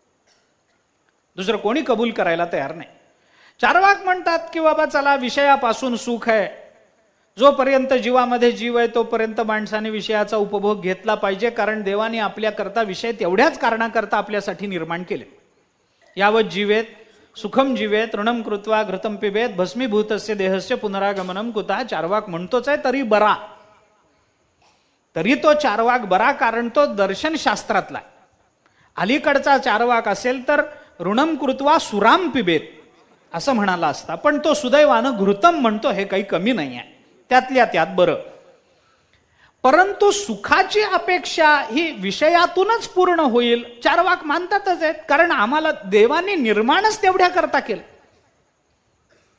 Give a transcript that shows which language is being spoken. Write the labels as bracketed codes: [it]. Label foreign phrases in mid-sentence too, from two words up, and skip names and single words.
[mr] दुसरं कोणी कबूल करायला तयार नाही. चारवाक म्हणतात की बाबा चला विषयापासून सुख आहे, जोपर्यंत जीवामध्ये जीव आहे तोपर्यंत माणसाने विषयाचा उपभोग घेतला पाहिजे, कारण देवाने आपल्याकरता विषय तेवढ्याच कारणाकरता आपल्यासाठी निर्माण केले. [sa] यावत जीवेत सुखम जीवेत ऋणम कृत्वा घृतम पिबेत भस्मीभूतस्य देहस्य पुनरागमनम कुतः. [mr] चारवाक म्हणतोच आहे तरी बरा, तरी तो चारवाक बरा, कारण तो दर्शनशास्त्रातला. अलीकडचा चारवाक असेल तर [sa] ऋणम कृत्वा सुराम पिबेत [mr] असं म्हणाला असता, पण तो सुदैवानं घृतम म्हणतो, हे काही कमी नाही आहे, त्यातल्या त्यात बरं. परंतु सुखाची अपेक्षा ही विषयातूनच पूर्ण होईल चारवाक मानतातच आहेत, कारण आम्हाला देवाने निर्माणच तेवढ्या करता केलं.